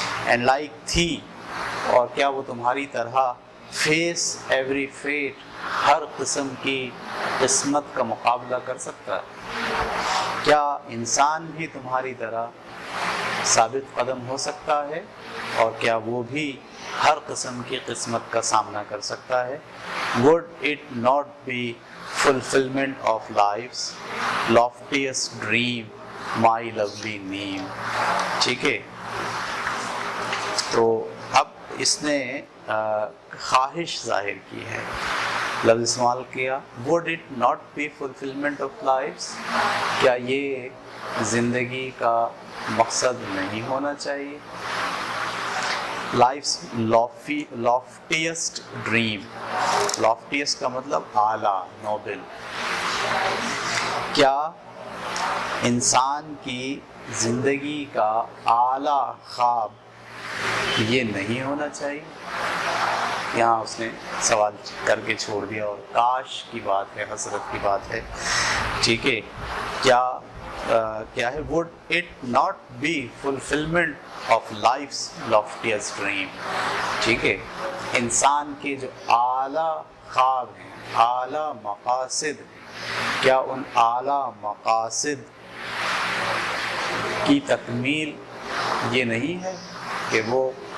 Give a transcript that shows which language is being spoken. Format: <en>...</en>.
<en>and like thee,</en> <ur>اور کیا وہ تمہاری طرح</ur> <en>face every fate,</en> <ur>ہر قسم کی قسمت کا مقابلہ کر سکتا ہے. کیا انسان بھی تمہاری طرح ثابت قدم ہو سکتا ہے اور کیا وہ بھی ہر قسم کی قسمت کا سامنا کر سکتا ہے.</ur> <en>would it not be fulfillment of life's loftiest dream, my lovely name.</en> <ur>ٹھیک ہے, تو اب اس نے خواہش ظاہر کی ہے, لفظ استعمال کیا</ur> <en>would it not be fulfillment of life's,</en> <ur>کیا یہ زندگی کا مقصد نہیں ہونا چاہیے. لائف's</ur> <en>loftiest dream,</en> <ur>loftiest کا مطلب اعلیٰ, نوبل. کیا انسان کی زندگی کا اعلیٰ خواب یہ نہیں ہونا چاہیے. یہاں اس نے سوال کر کے چھوڑ دیا اور کاش کی بات ہے, حسرت کی بات ہے. ٹھیک ہے, کیا ہے</ur> <en>would it not be fulfillment of life's loftiest dream.</en> <ur>ٹھیک ہے, انسان کے جو اعلیٰ خواب ہیں, اعلیٰ مقاصد ہیں, کیا ان اعلیٰ مقاصد کی تکمیل یہ نہیں ہے کہ وہ</ur>